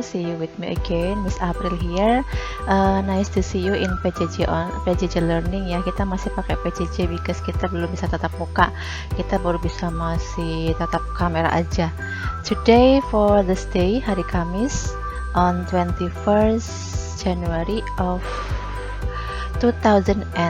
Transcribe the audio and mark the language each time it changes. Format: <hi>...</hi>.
<en>See you with me again, Miss April here. Nice to see you in PJJ Learning ya.</en> <id>Kita masih pakai PJJ because kita belum bisa tatap muka. Kita baru bisa masih tatap kamera aja.</id> <en>Today for this day,</en> <id>hari Kamis</id> <en>on 21st January of 2021.</en>